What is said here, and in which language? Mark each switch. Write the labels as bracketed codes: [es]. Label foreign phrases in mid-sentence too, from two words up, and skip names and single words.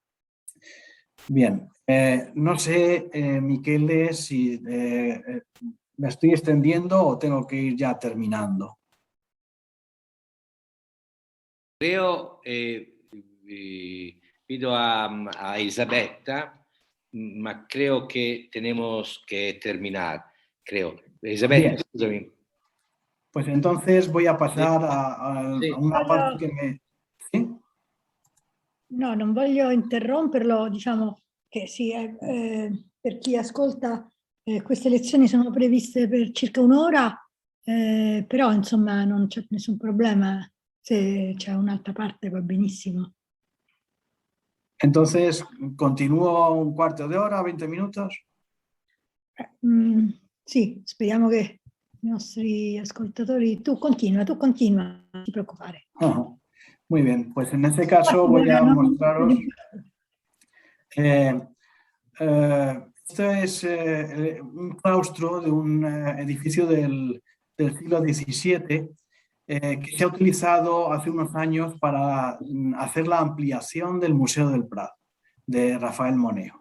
[es] Bien, no sé, Michele, si me estoy extendiendo o tengo que ir ya terminando. Creo, pido a Elisabetta, ma creo que tenemos que terminar, creo. [it] Elisabetta, scusami. [es] Pues entonces voy a pasar a una parte [it] che Sì? No, non voglio interromperlo, diciamo che sì, per chi ascolta queste lezioni sono previste per circa un'ora, però insomma non c'è nessun problema, se c'è un'altra parte va benissimo. [es] Entonces, ¿continúo un cuarto de hora, 20 minutos? [it] Sì, speriamo che i nostri ascoltatori... Tu continua, non ti preoccupare. [es] Muy bien, pues en este caso voy a mostraros... esto es un claustro de un edificio del siglo XVII que se ha utilizado hace unos años para hacer la ampliación del Museo del Prado, de Rafael Moneo.